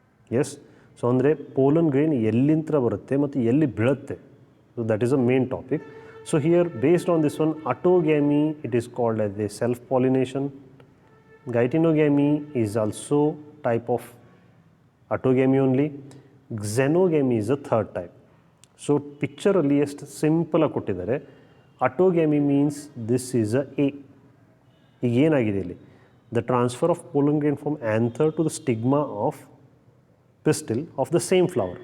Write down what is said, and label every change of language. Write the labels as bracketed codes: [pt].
[en] Yes, so [kn] andre [en] pollen grain [kn] ellintra barutte mattu elli bilutte, [en] so that is a main topic. So here based on this one, autogamy, it is called as a self-pollination. Gytinogamy is also type of autogamy only. Xenogamy is the third type. [kn] So picture ಅಲ್ಲಿ ಎಷ್ಟು simple ಆಗಿ ಕೊಟ್ಟಿದ್ದಾರೆ. [en] Autogamy means this is a A. [kn] ಈಗ ಏನಾಗಿದೆ ಇಲ್ಲಿ, [en] the transfer of pollen grain from anther to the stigma of pistil of the same flower.